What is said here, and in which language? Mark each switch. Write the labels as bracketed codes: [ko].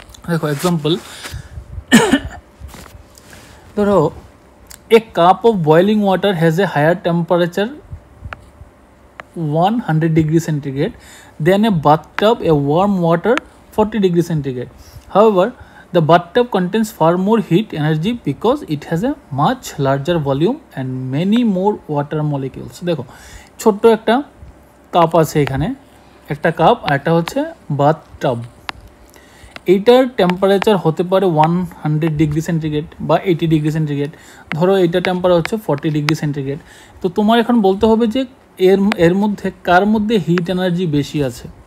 [en] দেখো এক্সাম্পল, ধরো a cup of boiling water has a higher temperature 100 degree centigrade than a bathtub a warm water 40 degree centigrade. However, the bathtub contains far more heat energy because it has a much larger volume and many more water molecules. [bn] দেখো ছোট্ট একটা cup আছে এখানে, একটা cup আর একটা হচ্ছে bathtub. এইটার temperature হতে পারে 100 ডিগ্রি সেন্টিগ্রেড বা 80 ডিগ্রি সেন্টিগ্রেড। ধরো এইটা টেম্পারেচার হচ্ছে 40 ডিগ্রি সেন্টিগ্রেড। তো তোমার এখন বলতে হবে যে এর মধ্যে কার মধ্যে হিট এনার্জি বেশি আছে।